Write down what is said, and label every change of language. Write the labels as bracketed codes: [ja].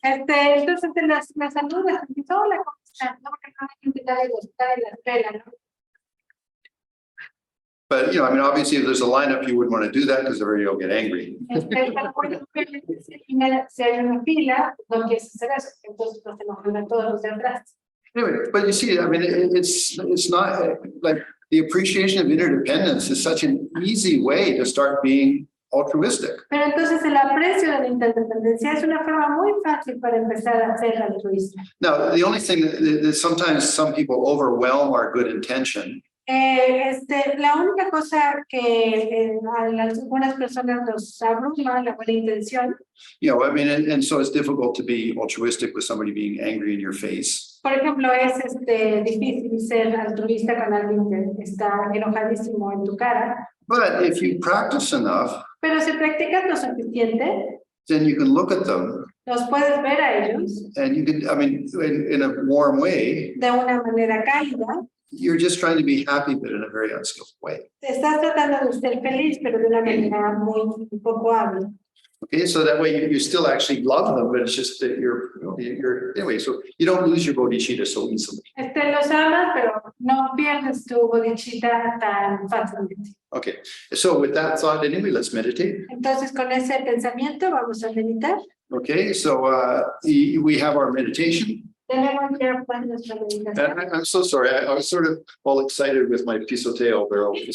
[es] entonces te las saludas, y dices, hola, ¿cómo están? No, porque no hay que invitar a la escuela, ¿no? [en] But, obviously, if there's a lineup, you wouldn't want to do that because everybody will get angry. [es] Pero bueno, si hay una fila, no quieres hacer eso, entonces no se enojan todos los de atrás. [en] Anyway, but you see, it's not like the appreciation of interdependence is such an easy way to start being altruistic. [es] Pero entonces el aprecio de la interdependencia es una forma muy fácil para empezar a ser altruista. [en] Now, the only thing that sometimes some people overwhelm our good intention. [es] La única cosa que a algunas personas los abruma la buena intención. [en] And so it's difficult to be altruistic with somebody being angry in your face. [es] Por ejemplo, es difícil ser altruista con alguien que está enojadísimo en tu cara. [en] But if you practice enough, [es] Pero si practicas lo suficiente, [en] then you can look at them [es] los puedes ver a ellos [en] and you can, in a warm way, [es] de una manera cálida. [en] you're just trying to be happy, but in a very unskillful way. [es] Estás tratando de ser feliz, pero de una manera muy poco hábil. [en] Okay, so that way you still actually love them, but it's just that you're anyway, so you don't lose your bodhicitta so easily. [es] Los amas, pero no pierdes tu bodhicitta tan fácilmente. [en] Okay, so with that thought, anyway, let's meditate. [es] Entonces, con ese pensamiento vamos a meditar. [en] Okay, so we have our meditation. [es] Tenemos ya pues nuestra meditación. [en] And I'm so sorry, I was sort of all excited with my pisoteo barrel.